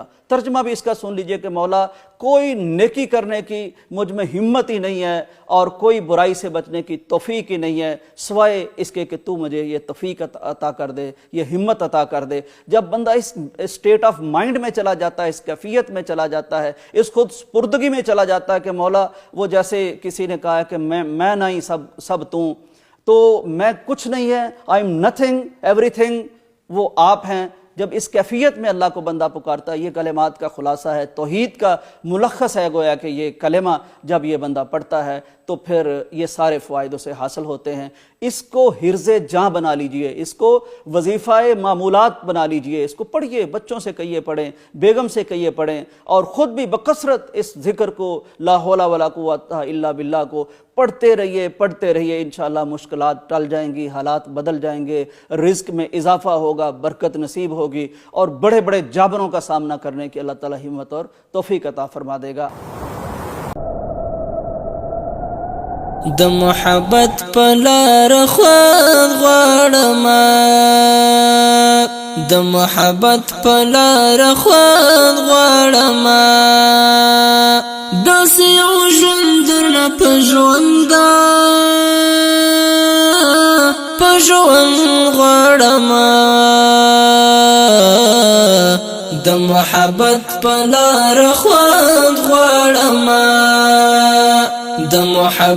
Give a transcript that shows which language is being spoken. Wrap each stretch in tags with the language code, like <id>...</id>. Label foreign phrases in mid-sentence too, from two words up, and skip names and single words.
<ur>ترجمہ بھی اس کا سن لیجئے کہ مولا کوئی نیکی کرنے کی مجھ میں ہمت ہی نہیں ہے، اور کوئی برائی سے بچنے کی توفیق ہی نہیں ہے سوائے اس کے کہ تو مجھے یہ توفیق عطا کر دے، یہ ہمت عطا کر دے۔ جب بندہ اس</ur> <en>state of mind</en> <ur>میں چلا جاتا ہے، اس کیفیت میں چلا جاتا ہے، اس خود سپردگی میں چلا جاتا ہے کہ مولا وہ جیسے کسی نے کہا ہے کہ میں نہیں، سب تو میں کچھ نہیں ہے،</ur> <en>I am nothing everything,</en> <ur>وہ آپ ہیں. جب اس کیفیت میں اللہ کو بندہ پکارتا ہے، یہ کلمات کا خلاصہ ہے، توحید کا ملخص ہے گویا کہ یہ کلمہ جب یہ بندہ پڑھتا ہے تو پھر یہ سارے فوائد اسے حاصل ہوتے ہیں. اس کو حرز جاں بنا لیجئے، اس کو وظیفہ معمولات بنا لیجئے، اس کو پڑھیے، بچوں سے کہیے پڑھیں، بیگم سے کہیے پڑھیں، اور خود بھی بکثرت اس ذکر کو</ur> <ar>لا حول ولا قوت الا باللہ</ar> <ur>کو پڑھتے رہیے. انشاءاللہ مشکلات ٹل جائیں گی، حالات بدل جائیں گے، رزق میں اضافہ ہوگا، برکت نصیب ہوگی، اور بڑے بڑے جابروں کا سامنا کرنے کی اللہ تعالی ہمت اور توفیق عطا فرما دے گا.</ur> <ps>د محبت پلار خوان غواړما، د محبت پلار خوان غواړما، داسې یو ژوند درنه په ژونده په ژوند غواړما، د محبت پلار خوان غواړما، د محبت</ps>